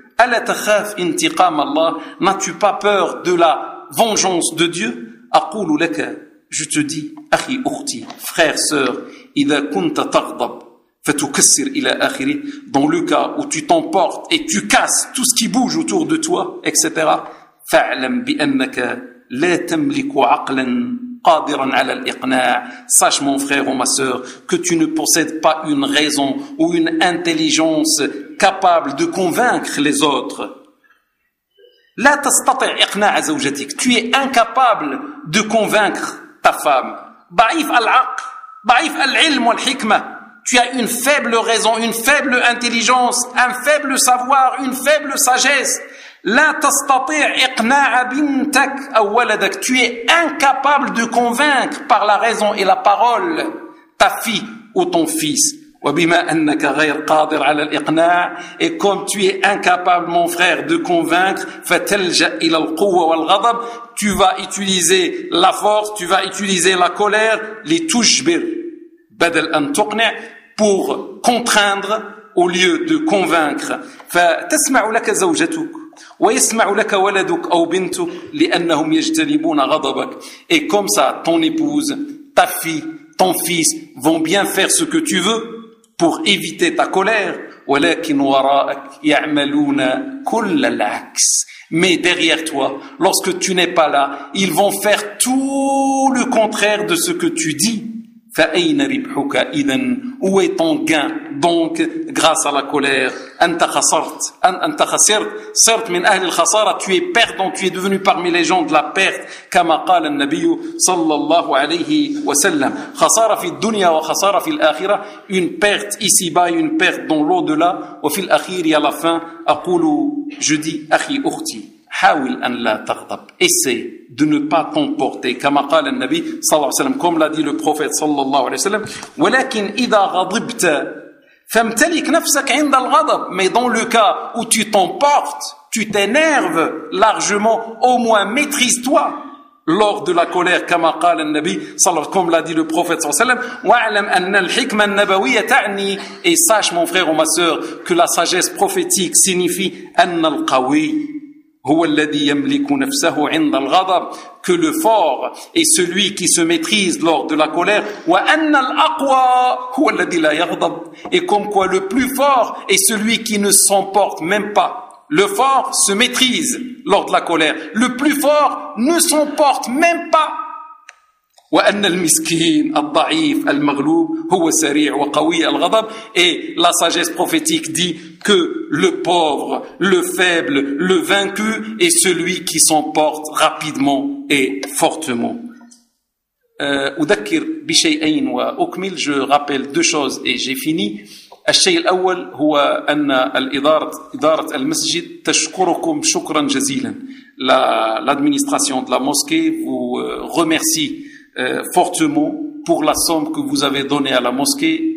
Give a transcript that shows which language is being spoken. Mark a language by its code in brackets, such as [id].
[ar] ألا تخاف انتقام الله؟ [fr] N'as-tu pas peur de la vengeance de Dieu؟ [ar] أقول لك [fr] Je te dis, [ar] أخي أختي, [fr] frère, sœur, [ar] إذا كنت تغضب فتكسر إلى آخره, [fr] dans le cas où tu t'emportes et tu casses tout ce qui bouge autour de toi, etc. [ar] فاعلم بأنك لا تملك عقلا قادرا على الإقناع. [fr] Sache mon frère ou ma sœur que tu ne possèdes pas une raison ou une intelligence capable de convaincre les autres. [ar] لا تستطيع إقناع زوجتك. [fr] Tu es incapable de convaincre ta femme. [ar] ضعيف العقل, ضعيف العلم والحكمة. [fr] Tu as une faible raison, une faible intelligence, un faible savoir, une faible sagesse. [ar] لا تستطيع إقناع بنتك أو ولدك. [fr] Tu es incapable de convaincre par la raison et la parole ta fille ou ton fils. [ar] وبما أنك غير قادر على الإقناع. [fr] Et comme tu es incapable, mon frère, de convaincre, [ar] فتلجأ إلى القوة والغضب. [fr] Tu vas utiliser la force, tu vas utiliser la colère, les touchbir, [ar] بدل أن تقنع, [fr] pour contraindre au lieu de convaincre. [ar] فتسمع لك زوجتك ويسمع لك ولدك أو بنتك لأنهم يجتنبون غضبك. [fr] Et comme ça, ton épouse, ta fille, ton fils vont bien faire ce que tu veux pour éviter ta colère. [ar] ولكن وراءك يعملون كل العكس. [fr] Mais derrière toi, lorsque tu n'es pas là, ils vont faire tout le contraire de ce que tu dis. [ar] فأين ربحك إذن؟ [fr] Où est ton gain? Donc, grâce à la colère, [ar] أنت خسرت. أنت خسرت. صرت من أهل الخسارة. [fr] Tu es perdant. Tu es devenu parmi les gens de la perte. [ar] كما قال النبي صلى الله عليه وسلم. خسارة في الدنيا وخسارة في الآخرة. [fr] Une perte ici-bas, une perte dans l'au-delà. [ar] وفي الأخير, [fr] à la fin, [ar] أقول, [fr] je dis, [ar] أخي أختي. حاول أن لا تغضب. [fr] Essaye de ne pas t'emporter. [ar] كما قال النبي صلى الله عليه وسلم. [fr] Comme l'a dit le prophète صلى الله عليه وسلم. [ar] ولكن إذا غضبت فامتلك نفسك عند الغضب. [fr] Mais dans le cas où tu t'emportes, tu t'énerves largement, au moins maîtrise-toi lors de la colère. [ar] كما قال النبي صلى الله عليه وسلم. [fr] Comme l'a dit le prophète صلى الله عليه وسلم. [ar] وعلم أن الحكمة النبوية تعني. [fr] Et sache mon frère ou ma sœur que la sagesse prophétique signifie [ar] أن القوي هو الذي يملك نفسه عند الغضب, [fr] que le fort est celui qui se maîtrise lors de la colère, [ar] وأن الأقوى هو الذي لا يغضب, [fr] et comme quoi le plus fort est celui qui ne s'emporte même pas. Le fort se maîtrise lors de la colère, le plus fort ne s'emporte même pas. [ar] وأن المسكين الضعيف المغلوب هو سريع وقوي الغضب, [fr] et la sagesse prophétique dit que le pauvre, le faible, le vaincu est celui qui s'emporte rapidement et fortement. [ar] أذكر بشيئين وأكمل. [fr] Je rappelle deux choses et j'ai fini. [ar] الشيء الأول هو أن الإدارة إدارة المسجد تشكركم شكرا جزيلا. [fr] L'administration de la mosquée vous remercie fortement pour la somme que vous avez donnée à la mosquée.